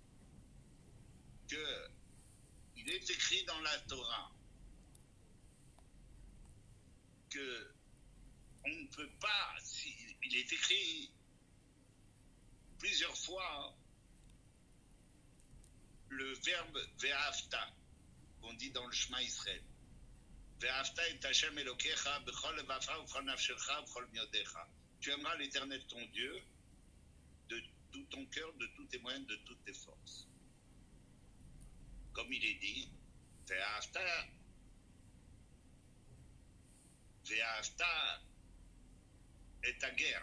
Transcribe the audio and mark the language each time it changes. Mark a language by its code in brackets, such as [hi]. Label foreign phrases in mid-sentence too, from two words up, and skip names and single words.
[fr] Il est écrit dans la Torah que on ne peut pas, il est écrit plusieurs fois le verbe ve'afta qu'on dit dans le [he] שמע ישראל. ואהבת את השם אלוקיך בכל לבבך ובכל נפשך ובכל מאודך. [fr] Tu aimeras l'Éternel ton Dieu de tout ton cœur, de tous tes moyens, de toutes tes forces. Comme il est dit, ve'afta est ta guerre.